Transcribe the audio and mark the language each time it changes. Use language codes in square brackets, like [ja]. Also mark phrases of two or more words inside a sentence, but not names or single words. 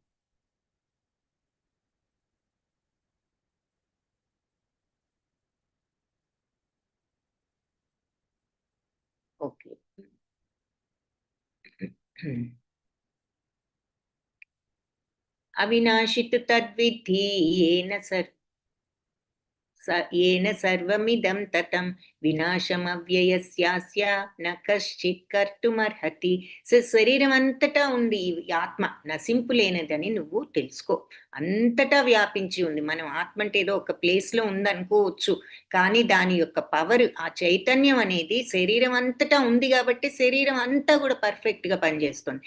[te] ఓకే. [sa] अविनाशितु तद्विद्धि येन सर्वमिदं ततं विनाशमव्ययस्यास्य न कश्चित् कर्तुमर्हति. [te] శరీరం అంతటా ఉంది ఈ ఆత్మ, నశింపు లేనిదని నువ్వు తెలుసుకో. అంతటా వ్యాపించి ఉంది. మనం ఆత్మ అంటే ఏదో ఒక ప్లేస్ లో ఉందనుకోవచ్చు, కానీ దాని యొక్క పవర్, ఆ చైతన్యం అనేది శరీరం అంతటా ఉంది కాబట్టి శరీరం అంతా కూడా పర్ఫెక్ట్ గా పనిచేస్తుంది.